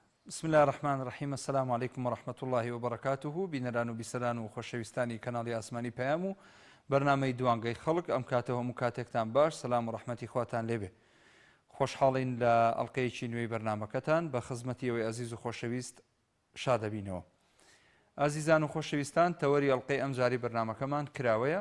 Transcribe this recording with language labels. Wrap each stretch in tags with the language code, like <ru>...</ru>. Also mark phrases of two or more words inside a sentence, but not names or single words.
<ar>بسم الله الرحمن الرحیم. السلام علیکم ورحمة الله وبركاته.</ar> <ckb>بینەران و بیسەران و خۆشەویستانی کەناڵی ئاسمانی پەیام و بەرنامەی دوانگەی خەڵک ئەم کاتەوە هەموو کاتێکتان باش. سەلام و ڕەحمەتی خواتان لێبێ. خۆشحاڵین لە ئەڵقەیەکی نوێی بەرنامەکەتان بە خزمەتی ئەوەی عەزیز و خۆشەویست شادەبینەوە. ئازیزان و خۆشەویستان، تەوەری ئەڵقەی ئەم جاری بەرنامەکەمان کراوەیە.</ckb>